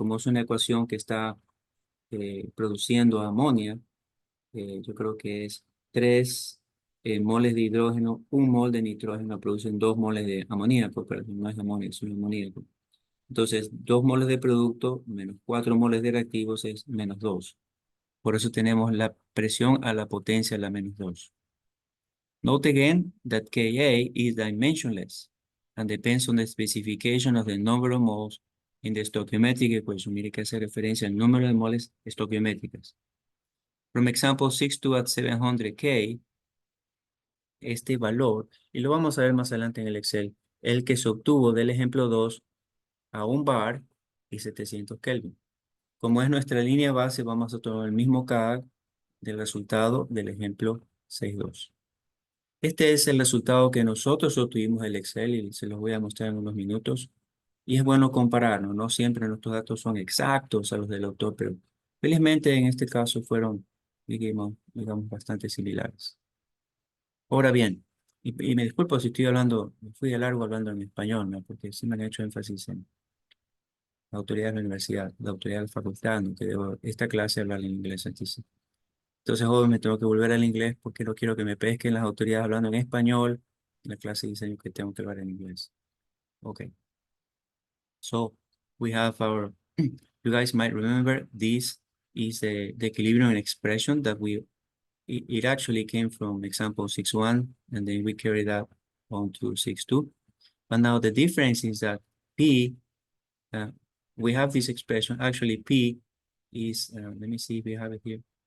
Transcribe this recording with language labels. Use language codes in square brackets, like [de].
[es] Como es una ecuación que está produciendo amonia, yo creo que es 3 moles de hidrógeno, 1 mol de nitrógeno producen 2 moles de amoníaco, pero no es amonio, es un amoníaco. Entonces, 2 moles de producto menos 4 moles de reactivos es menos 2. Por eso tenemos la presión a la potencia a la menos 2. [en] Note again that Ka is dimensionless and depends on the specification of the number of moles in the stoichiometric equation. [es] Mire que hace referencia al número de moles estoquiométricas. [en] From example 6.2 at 700 K, [es] este valor, y lo vamos a ver más adelante en el Excel, el que se obtuvo del ejemplo 2 a 1 bar y 700 Kelvin. Como es nuestra línea base, vamos a tomar el mismo CAG del resultado del ejemplo 6.2. Este es el resultado que nosotros obtuvimos del Excel y se los voy a mostrar en unos minutos. Y es bueno compararnos, no siempre nuestros datos son exactos a los del autor, pero felizmente en este caso fueron, digamos, bastante similares. Ahora bien, y me disculpo si estoy hablando, me fui de largo hablando en español, ¿no? Porque sí me han hecho énfasis en la autoridad de la universidad, la autoridad de la facultad, ¿no? Que debo esta clase hablar en inglés antes. Entonces, hoy me tengo que volver al inglés porque no quiero que me pesquen las autoridades hablando en español en la clase de diseño que tengo que hablar en inglés. [en] Okay. So, we have our, you guys might remember this is the equilibrium expression that it actually came from example 6.1 and then we carried that on to 6.2. But now the difference is that P, we have this expression, actually P is, let me see if we have it here.